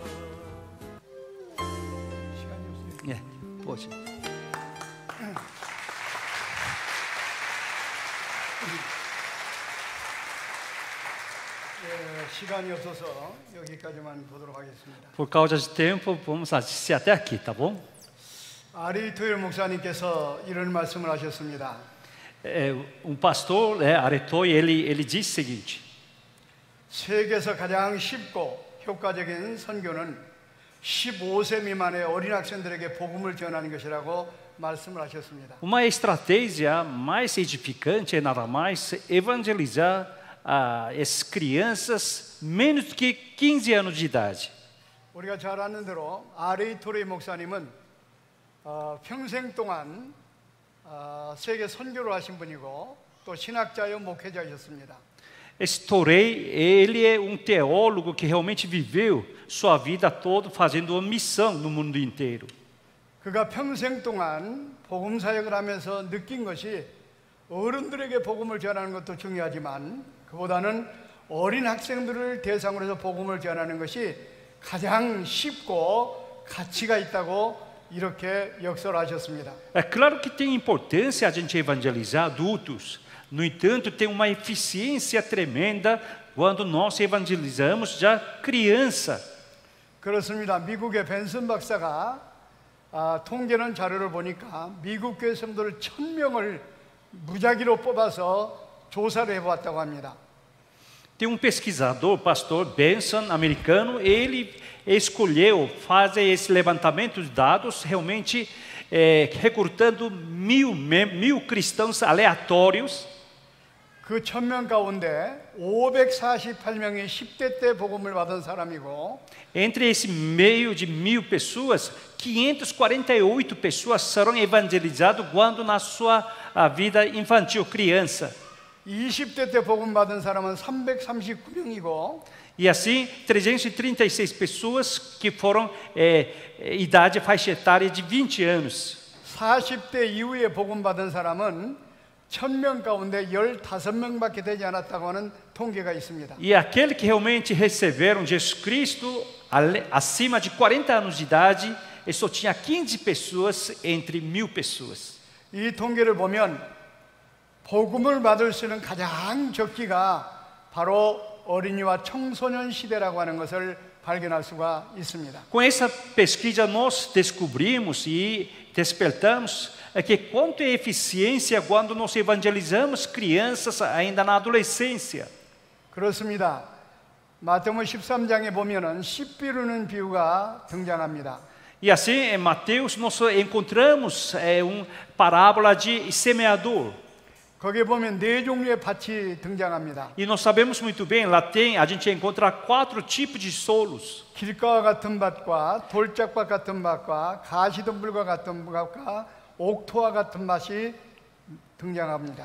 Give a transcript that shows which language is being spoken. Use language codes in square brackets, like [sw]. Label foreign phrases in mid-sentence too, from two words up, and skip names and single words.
[pt] É, pode. [ko] 시간이 없어서 여기까지만 보도록 하겠습니다. [pt] Por causa de tempo, vamos assistir até aqui, tá bom? [ko] 아리 토일 목사님께서 이런 말씀을 하셨습니다. [pt] Pastor, Aretoi, ele disse o seguinte: [ko] 세계에서 가장 쉽고 효과적인 선교는 15세 미만의 어린 학생들에게 복음을 전하는 것이라고 말씀을 하셨습니다. [pt] uma estratégia mais edificante é nada mais evangelizar essas crianças menos do que 15 anos de idade. [ko] 우리가 잘 아는 대로 아리 토레이 목사님은 평생 동안 세계 선교를 하신 분이고 또 신학자요 목회자이셨습니다. [pt] Esse Torrey, ele é um teólogo que realmente viveu sua vida toda fazendo uma missão no mundo inteiro. [ko] 그가 평생 동안 복음 사역을 하면서 느낀 것이 어른들에게 복음을 전하는 것도 중요하지만 그보다는 어린 학생들을 대상으로 해서 복음을 전하는 것이 가장 쉽고 가치가 있다고 이렇게 역설하셨습니다. [pt] É claro que tem importância a gente evangelizar adultos. No entanto, tem uma eficiência tremenda quando nós evangelizamos já criança. [ko] 그렇습니다. 미국의 벤슨 박사가 통계는 자료를 보니까 미국 교회 성도를 1000명을 무작위로 뽑아서 조사를 해보았다고 합니다. [pt] Tem um pesquisador, pastor Benson, americano, ele escolheu fazer esse levantamento de dados, realmente recrutando mil cristãos aleatórios. [ko] 그 1000명 가운데 548명이 10대 때 복음을 받은 사람이고 [pt] Entre esse meio de 1000 pessoas, 548 pessoas serão evangelizadas quando na sua vida infantil, criança. [ko] 20대 때 복음 받은 사람은 339명이고 [pt] E assim, 336 pessoas que foram idade faixa etária de 20 anos. [ko] 40대 i후에 복음 받은 사람은 1000명 가운데 15명밖에 되지 않았다고 하는 통계가 있습니다. [pt] E aquele que realmente receberam Jesus Cristo acima de 40 anos de idade, ele só tinha 15 pessoas entre 1000 pessoas. [ko] 이 통계를 보면 복음을 받을 수 있는 가장 적기가 바로 어린이와 청소년 시대라고 하는 것을 발견할 수가 있습니다. [pt] Com essa pesquisa nós descobrimos e despertamos que quanto é eficiência quando nós evangelizamos crianças ainda na adolescência. [ko] 그렇습니다. 마태복음 13장에 보면은 씨 비루는 비유가 등장합니다. [pt] E assim, em Mateus, nós encontramos uma parábola de semeador. [ko] 거기에 보면 네 종류의 밭이 등장합니다. [pt] E nós sabemos muito bem, lá a gente encontra 4 tipos de solos. [ko] 길가와 같은 밭과 돌짝밭 같은 밭과 가시덤불과 같은 밭과 옥토와 같은 밭이 등장합니다.